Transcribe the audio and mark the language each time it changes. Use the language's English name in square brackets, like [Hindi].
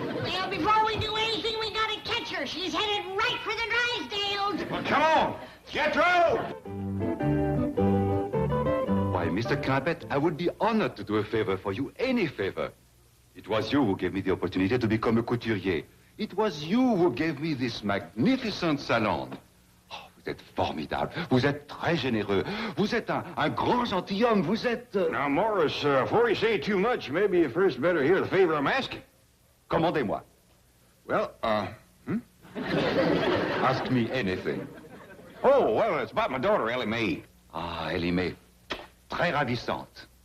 [English] Well, before we do anything, we gotta catch her. She's headed right for the Drysdales. Well, come on. Get through! Why, Mr. Clampett, I would be honored to do a favor for you, any favor. It was you who gave me the opportunity to become a couturier. It was you who gave me this magnificent salon. [French] Oh, vous êtes formidable. Vous êtes très généreux. Vous êtes un grand gentilhomme. Vous êtes... [English] Now, Morris, before you say too much, maybe you first better hear the favor I'm asking. [French] Commandez-moi. [English] Well, Ask me anything. Oh, well, it's about my daughter, Elly May. [French] Ah, Elly May. Très ravissante.